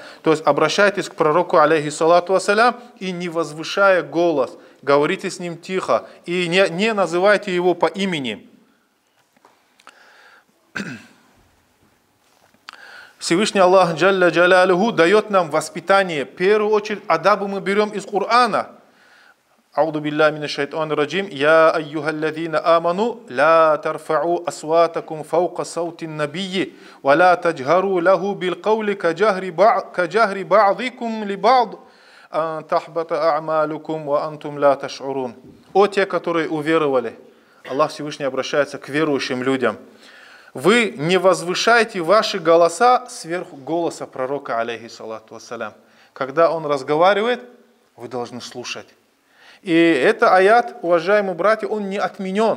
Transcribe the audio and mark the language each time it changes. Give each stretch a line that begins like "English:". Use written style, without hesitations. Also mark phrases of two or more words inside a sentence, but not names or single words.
Russian: То есть обращайтесь к пророку,
Arabic: عليه الصلاة والسلام,
Russian: и не возвышая голос, говорите с ним тихо и не называйте его по имени. Всевышний Аллах
Arabic: جل جلاله
Russian: дает нам воспитание. В первую очередь адабу мы берем из Корана.
Arabic: أعوذ بالله من الشيطان الرجيم. يا أيها الذين آمنوا لا ترفعوا أصواتكم فوق صوت النبي ولا تجهروا له بالقول كجهر بعضكم لبعض أن تحبط أعمالكم وأنتم لا تشعرون.
Russian: О те, которые уверовали. Аллах Всевышний обращается к верующим людям. Вы не возвышайте ваши голоса сверху голоса пророка,
Arabic: عليه الصلاة والسلام.
Russian: Когда он разговаривает, вы должны слушать. И это аят, уважаемые братья, он не отменен.